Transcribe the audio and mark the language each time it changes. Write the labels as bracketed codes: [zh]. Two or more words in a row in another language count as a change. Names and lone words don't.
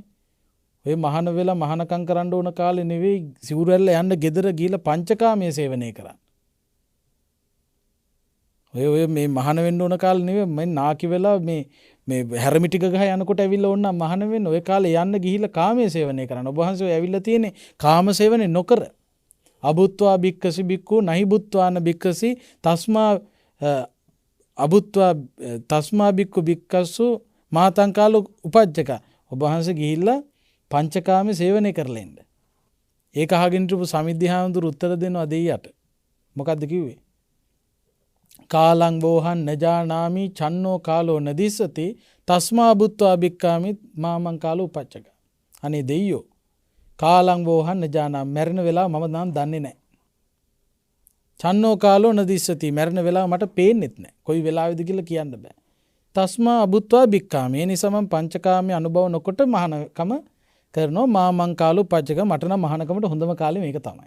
[si] ඔය මහාන වෙලා මහානකම් කරන්න ඕන කාලේ නෙවෙයි සිවුර ඇල්ල යන්න ගෙදර ගිහිල්ලා පංචකාමයේ සේවනය කරන්නේ. ඔය මේ මහාන වෙන්න ඕන කාලේ නෙවෙයි මම නාකි වෙලා මේ හැරමිටික ගහ යනකොට ඇවිල්ලා ඕන්න මහාන වෙන්න ඔය කාලේ යන්න ගිහිල්ලා කාමයේ සේවනය කරන්න. ඔබ වහන්සේ ඔය ඇවිල්ලා තියෙන්නේ කාම සේවනය නොකර. [pi] අබුත්වා භික්ඛසි භික්ඛු නහි බුත්වාන භික්ඛසි තස්මා අබුත්වා තස්මා භික්ඛු භික්ඛසු මාතං කාලෝ උපජ්ජක. [si] ඔබ වහන්සේ ගිහිල්ලා පංචකාමයේ සේවනය කරලා ඉන්න. ඒක අහගෙන ඉඳපු සමිද්ධි හාමුදුරු උත්තර දෙනවා දෙයියට. මොකද්ද කිව්වේ? [pi] කාලං වෝහන් නජානාමි චන්නෝ කාලෝ නදිස්සති තස්මා බුත්වා භික්ඛාමි මාමං කාලෝ උපච්චක. [si] අනේ දෙයියෝ [pi] කාලං වෝහන් නජානාමි [si] මරණ වෙලාව මම නම් දන්නේ නැහැ. [pi] චන්නෝ කාලෝ නදිස්සති [si] මරණ වෙලාව මට පේන්නෙත් නැහැ. කොයි වෙලාවෙද කියලා කියන්න බෑ. [pi] තස්මා බුත්වා භික්ඛාමි [si] ඒ නිසා මම පංචකාමයේ අනුභව නොකොට මහානකම කරනවා [pi] මාමං කාලෝ උපච්චක [si] මට නම් මහානකමට හොඳම කාලේ මේක තමයි.